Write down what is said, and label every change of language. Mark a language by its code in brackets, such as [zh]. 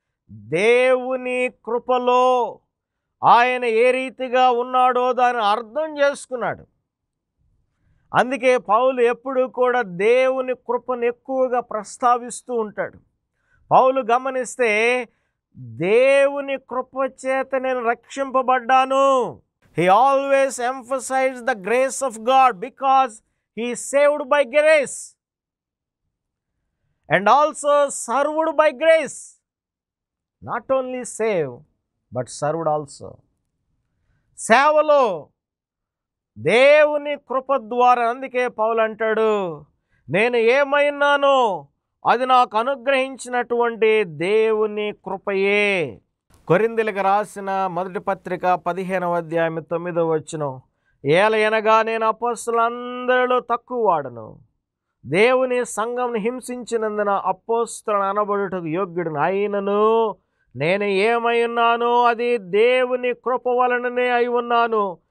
[te] దేవుని కృపలో ఆయన ఏ రీతిగా ఉన్నాడో దాన్ని అర్థం చేసుకున్నాడు. అందుకే పౌలు ఎప్పుడు కూడా దేవుని కృపను ఎక్కువగా ప్రస్తావిస్తూ ఉంటాడు. పౌలు గమనిస్తే దేవుని కృప చేత నేను రక్షింపబడ్డాను. [en] He always emphasized the grace of God because he is saved by grace and also served by grace. Not only saved but served also. [te] సేవలో దేవుని కృప ద్వారా. అందుకే పౌలు అంటాడు నేను ఏమైనానో అది నాకు అనుగ్రహించినటువంటి దేవుని కృపయే. కొరింథీయులకు రాసిన మొదటి పత్రిక 15వ అధ్యాయం 9వ వచనం, ఏలయనగా నేను అపోస్తలులందరిలో తక్కువవాడను, దేవుని సంఘంను హింసించినందున అపోస్తలుని అనబడుటకు యోగ్యుడను అయినను నేను ఏమై ఉన్నానో అది దేవుని కృప వలననే అయి ఉన్నాను.